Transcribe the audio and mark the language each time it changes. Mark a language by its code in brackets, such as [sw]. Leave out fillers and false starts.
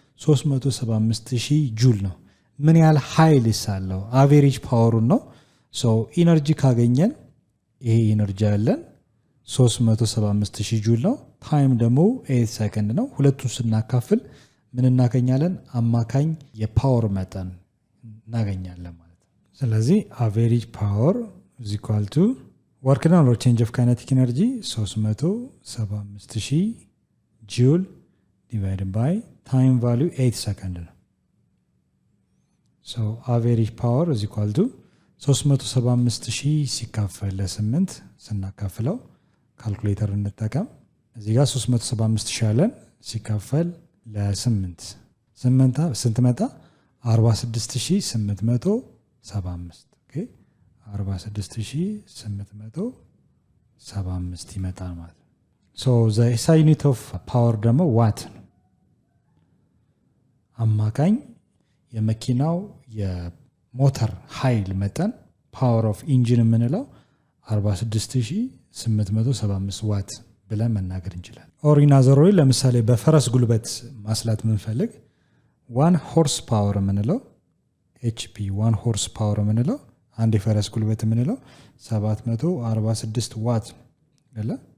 [am] 375000 ጁል ነው። ምን ያህል ኃይል ይሳለው? አቨሬጅ ፓወሩን ነው። ሶ ኢነርጂ ካገኘን ይሄ ኢነርጂ ያለን 375000 ጁል ነው። ታይም ደግሞ 8 ሰከንድ ነው። ሁለቱን ስናካፍል ምን እናገኛለን? አማካኝ የፓወር መጠን [en] እናገኛለን ማለት ነው። ስለዚህ average power is equal to work done or change of kinetic energy 375000 joule divided by time value 8 seconds ነው። so average power is equal to 375000 ሲካፈል ለ8 ስናካፍለው ካልኩሌተር እንጠቀም። እዚህ ጋር 375000 አለን ሲካፈል ለ8 ስንት መጣ? [am] 46875 ኦኬ 46875 ይመጣል ማለት ነው። so the SI unit of power ደግሞ ዋት ነው። አማካኝ የመኪናው የሞተር ኃይል መጠን ፓወር ኦፍ ኢንጂን የምንለው 46875 ዋት ብለን መናገር እንችላለን። ኦር ኢን አዘር ዌይ ለምሳሌ በፈረስ ጉልበት ማስላት የምንፈልግ 1 ሆርስ ፓወር የምንለው HP 1 ሆርስ ፓወር የምንለው አንድ የፈረስ ጉልበት የምንለው 746 ዋት አይደለ?